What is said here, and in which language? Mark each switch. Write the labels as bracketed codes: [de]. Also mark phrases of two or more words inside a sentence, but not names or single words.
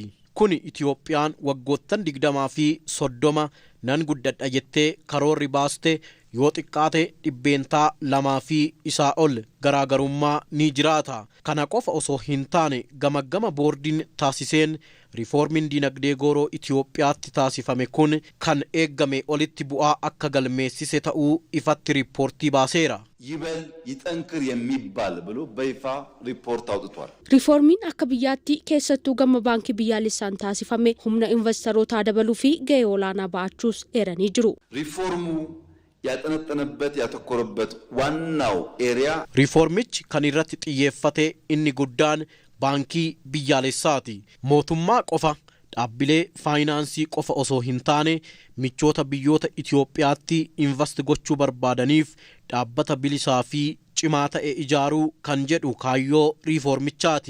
[om] Kuni Itoophiyaan waggoottan 20 fi 30 nan guddadha jettee karoorri baaste yoo xiqqaate dhibbeentaa 2 fi isaa ol garaagarummaa ni jiraata. Kana qofa osoo hin taane gama boordiin taasiseen riiformiin diinagdee gooroo Itoophiyaatti taasifame kun kan eeggame olitti bu'aa akka galmeessise ta'uu ifatti riippoortii baaseera. [am] ይበል ይጠንክር የሚባል ብሎ በይፋ ሪፖርት አውጥቷል። [om] ሪፎርሚን akka biyyaatti keessattuu gama baankii biyyaalessaan taasifame humna investoroota dabaluu fi gahee olaanaa ba'achuus eeranii jiru. [am] ሪፎርሙ ያጠነጠነበት ያተኮረበት ዋናው ኤሪያ [om] ሪፎርሚchi kan irratti xiyyeeffate inni guddaan baankii biyyaalessaati. Mootummaa qofa dhaabbilee faayinaansii qofa osoo hin taane michoota biyyoota Itoophiyaatti invest gochuu barbaadaniif dhaabbata bilisaa fi cimaa ta'e ijaaruu kan jedhu kaayyoo riiformichaati.